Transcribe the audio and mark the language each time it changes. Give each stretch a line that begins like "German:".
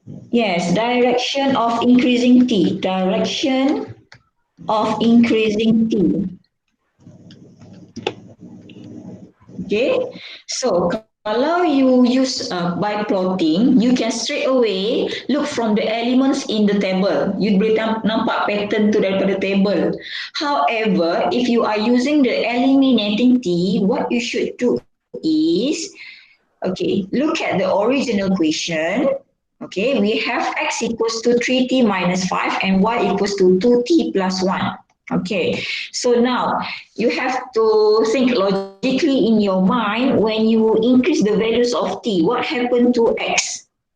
English: Yes, direction of increasing t. Direction of increasing t. Okay, so
Malay: kalau
English: you use by plotting, you can straight away look from the elements in the table.
Malay: You boleh nampak pattern tu daripada table.
English: However, if you are using the eliminating t, what you should do is, okay, look at the original question. Okay, we have x equals to 3t minus 5 and y equals to 2t plus 1. Okay, so now you have to think logically in your mind when you increase the values of t, what happened to x?